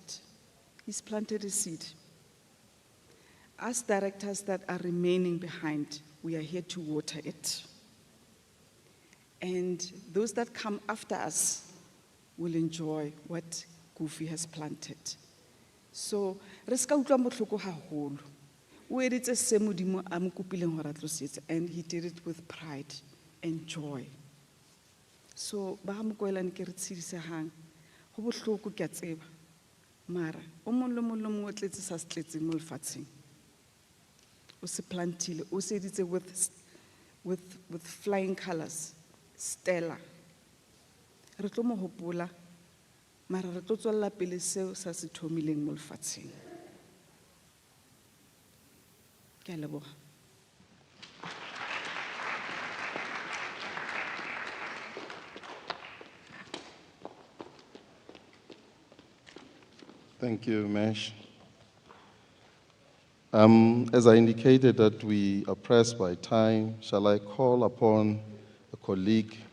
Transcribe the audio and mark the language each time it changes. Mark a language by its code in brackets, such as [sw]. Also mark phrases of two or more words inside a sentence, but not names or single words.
[en] He's planted a seed. As directors that are remaining behind, we are here to water it. And those that come after us will enjoy what Guffy has planted. So, [st] reska utlwa botlhoko haholo. O editse se Modimo a mo kopileng hore a tlosetse, [en] and he did it with pride and joy. So, [st] ba Mokoailane ke re tshedisehang, ho bohloko ke a tseba. Mara, o mong le mong o tletse sa se tletseng mo lefatsheng. O se plantile, o se editse [en] with flying colors, [st] Stella. Re tlo mo hopola, mara re tlo tswella pele seo sa se thomileng mo lefatsheng. Ke a leboha. [en] Thank you, Mesh. As I indicated that we are pressed by time, shall I call upon a colleague,